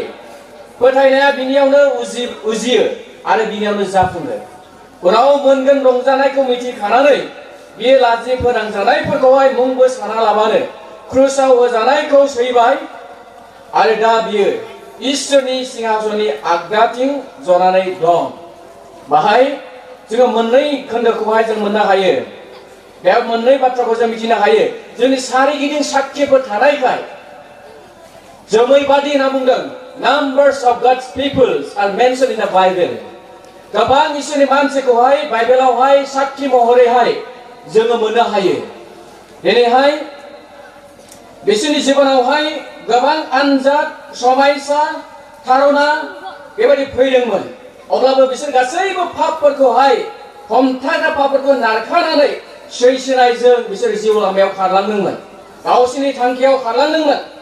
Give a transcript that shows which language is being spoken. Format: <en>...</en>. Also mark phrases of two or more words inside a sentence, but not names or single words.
<brx>फोथायनाया बिनियावनो उजियो आरो बिनियावनो जाफुङो उनाव मोनगोन रंजानायखौ मिथिखानानै बियो लाजि फोनांजानायफोरखौहाय मुंबो साना लाबानो क्रुसाव होजानायखौ सैबाय आरो दा बियो इसोरनि सिंहासननि आगदाथिं जनानै दं बाहाय जोङो मोननै खोन्दोखौहाय जों मोननो हायो बेयाव मोननै बाथ्राखौ जों मिथिनो हायो जोंनि सारिगिदिं साखिफोर थानायखाय जोमै बादि होनना बुंदों</brx> <en>numbers of God's people are mentioned in the Bible</en> <brx>गोबां इसोरनि मानसिखौहाय बाइबेलावहाय साखि महरैहाय जोङो मोननो हायो दिनैहाय बिसोरनि जिबनावहाय गोबां आनजाद समायसा थारना बेबायदि फैदोंमोन अब्लाबो बिसोर गासैबो पापफोरखौहाय हमथाग्रा पापफोरखौ नारखानानै सैसोनायजों बिसोर जिउ लामायाव खारलांदोंमोन गावसोरनि थांखियाव खारलांदोंमोन</brx>